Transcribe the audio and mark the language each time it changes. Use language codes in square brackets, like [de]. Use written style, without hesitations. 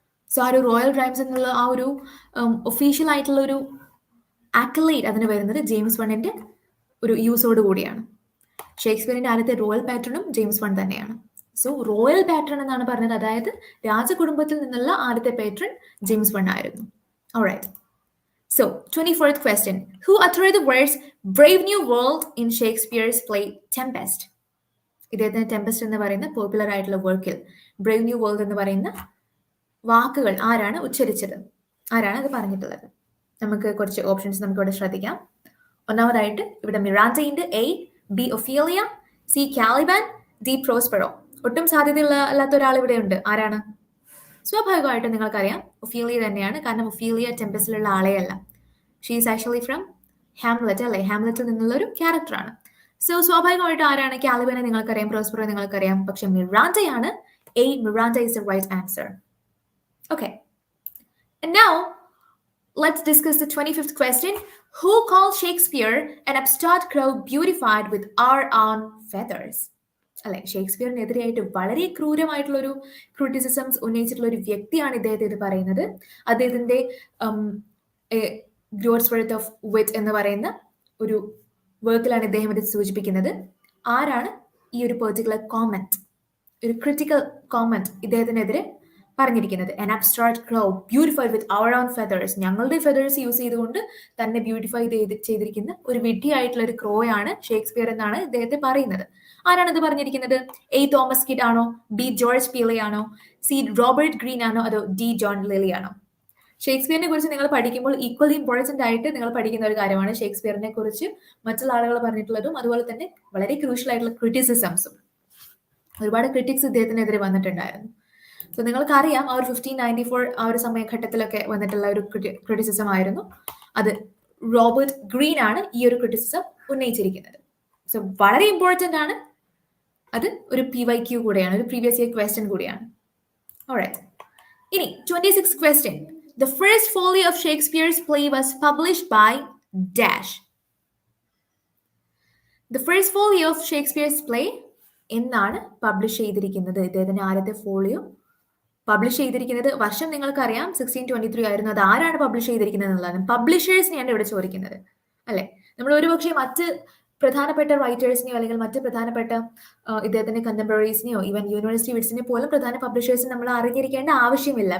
[ml] So ആ ഒരു royal rhymes എന്നുള്ള ആ ഒരു ഒഫീഷ്യൽ ആയിട്ടുള്ള ഒരു ആക്കലൈറ്റ് അതിന് വരുന്നത് ജെയിംസ് വണ്ണിന്റെ ഒരു യൂസോട് കൂടിയാണ്. ഷേക്സ്പിയറിന്റെ ആദ്യത്തെ റോയൽ പാട്രണും ജെയിംസ് വൺ തന്നെയാണ്. സോ റോയൽ പാട്രൺ എന്നാണ് പറഞ്ഞത്, അതായത് രാജകുടുംബത്തിൽ നിന്നുള്ള ആദ്യത്തെ പാട്രൺ ജെയിംസ് വൺ ആയിരുന്നു. [en] Alright. So, 24th question. Who uttered the words Brave New World in Shakespeare's play Tempest? [ml] ഇദ്ദേഹത്തിന് ടെമ്പസ്റ്റ് എന്ന് പറയുന്ന പോപ്പുലർ ആയിട്ടുള്ള വർക്കിൽ ബ്രേവ് ന്യൂ വേൾഡ് എന്ന് പറയുന്ന വാക്കുകൾ ആരാണ് ഉച്ചരിച്ചത്? ആരാണ് അത് പറഞ്ഞിട്ടുള്ളത്? നമുക്ക് കുറച്ച് ഓപ്ഷൻസ് നമുക്ക് ഇവിടെ ശ്രദ്ധിക്കാം. ഒന്നാമതായിട്ട് ഇവിടെ മിറാൻഡയുണ്ട്. A, B Ophelia, C കാലിബാൻ, D Prospero. ഒട്ടും സാധ്യതയില്ലാത്ത ഒരാൾ ഇവിടെ ഉണ്ട്. ആരാണ്? സ്വാഭാവികമായിട്ടും നിങ്ങൾക്കറിയാം ഒഫീലിയ തന്നെയാണ്. കാരണം Ophelia ടെമ്പസ്റ്റിലുള്ള ആളെയല്ല. [en] she is actually from Hamlet, [ml] അല്ലെ? ഹാംലെറ്റിൽ നിന്നുള്ള ഒരു ക്യാരക്ടറാണ്. സോ സ്വാഭാവികമായിട്ടും ആരാണ്? കാലിബനെ നിങ്ങൾക്കറിയാം, പ്രോസ്പെറോ നിങ്ങൾക്കറിയാം. പക്ഷെ മിറാൻഡയാണ്. [en] A, Miranda is the right answer. Okay. And now let's discuss the 25th question. Who called Shakespeare an upstart crow beautified with our own feathers? [ml] അല്ലെ, ഷേക്സ്പിയറിനെതിരെയായിട്ട് വളരെ ക്രൂരമായിട്ടുള്ള ഒരു ക്രിറ്റിസിസംസ് ഉന്നയിച്ചിട്ടുള്ള ഒരു വ്യക്തിയാണ് ഇദ്ദേഹത്തെ ഇത് പറയുന്നത്. അദ്ദേഹത്തിന്റെ ഗ്രോട്ട്സ് വർത്ത് ഓഫ് വിറ്റ് എന്ന് പറയുന്ന ഒരു വർക്കിലാണ് ഇദ്ദേഹം ഇത് സൂചിപ്പിക്കുന്നത്. ആരാണ് ഈ ഒരു പെർട്ടിക്കുലർ കോമെന്റ്, ഒരു ക്രിട്ടിക്കൽ കോമെന്റ് ഇദ്ദേഹത്തിനെതിരെ പറഞ്ഞിരിക്കുന്നത്? [en] an upstart crow beautified with our own feathers. [ml] ഞങ്ങളുടെ ഫെതേഴ്സ് യൂസ് ചെയ്തുകൊണ്ട് തന്നെ ബ്യൂട്ടിഫൈ ചെയ്തിരിക്കുന്ന ഒരു വിഡ്ഢിയായിട്ടുള്ള ഒരു ക്രോയാണ് ഷേക്സ്പിയർ എന്നാണ് ഇദ്ദേഹത്തെ പറയുന്നത്. ആരാണ് ഇത് പറഞ്ഞിരിക്കുന്നത്? എ, തോമസ് കിഡ് ആണോ? ബി, ജോർജ് പീലെ ആണോ? സി, റോബർട്ട് ഗ്രീൻ ആണോ? അതോ ഡി, ജോൺ ലിലി ആണോ? ഷേക്സ്പിയറിനെ കുറിച്ച് നിങ്ങൾ പഠിക്കുമ്പോൾ ഈക്വലി ഇമ്പോർട്ടന്റ് ആയിട്ട് നിങ്ങൾ പഠിക്കുന്ന ഒരു കാര്യമാണ് ഷേക്സ്പിയറിനെ കുറിച്ച് മറ്റുള്ള ആളുകൾ പറഞ്ഞിട്ടുള്ളതും അതുപോലെ തന്നെ വളരെ ക്രൂഷ്യൽ ആയിട്ടുള്ള ക്രിറ്റിസിസംസും. ഒരുപാട് ക്രിറ്റിക്സ് ഇദ്ദേഹത്തിനെതിരെ വന്നിട്ടുണ്ടായിരുന്നു. സോ നിങ്ങൾക്കറിയാം ആ ഒരു 1594 ആ ഒരു സമയഘട്ടത്തിലൊക്കെ വന്നിട്ടുള്ള ഒരു ക്രിറ്റിസിസം ആയിരുന്നു അത്. റോബർട്ട് ഗ്രീൻ ആണ് ഈ ഒരു ക്രിറ്റിസിസം ഉന്നയിച്ചിരിക്കുന്നത്. സോ വളരെ ഇമ്പോർട്ടന്റ് ആണ്. അത് ഒരു PYQ കൂടെയാണ്, ഒരു പ്രീവിയസ് ഇയർ ക്വസ്റ്റ്യൻ കൂടിയാണ്. ഓൾറൈറ്റ്. [en] ഇനി 26th question. The first folio of Shakespeare's play was published by dash. The first folio of Shakespeare's play [ml] എന്നാണ് പബ്ലിഷ് ചെയ്തിരിക്കുന്നത്? ഇദ്ദേഹത്തിന്റെ ആദ്യത്തെ ഫോളിയോ പബ്ലിഷ് ചെയ്തിരിക്കുന്നത് വർഷം നിങ്ങൾക്കറിയാം 1623 ആയിരുന്നു. അത് ആരാണ് പബ്ലിഷ് ചെയ്തിരിക്കുന്നത് എന്നുള്ളതാണ്. പബ്ലിഷേഴ്സിനെയാണ് ഇവിടെ ചോദിക്കുന്നത്, അല്ലെ? നമ്മൾ ഒരുപക്ഷെ മറ്റ് പ്രധാനപ്പെട്ട റൈറ്റേഴ്സിനെയോ അല്ലെങ്കിൽ മറ്റ് പ്രധാനപ്പെട്ട ഇദ്ദേഹത്തിന്റെ കണ്ടംപററീസിനെയോ ഈവൻ യൂണിവേഴ്സിറ്റി വിറ്റ്സിനെ പോലും പ്രധാന പബ്ലിഷേഴ്സ് നമ്മൾ അറിഞ്ഞിരിക്കേണ്ട ആവശ്യമില്ല.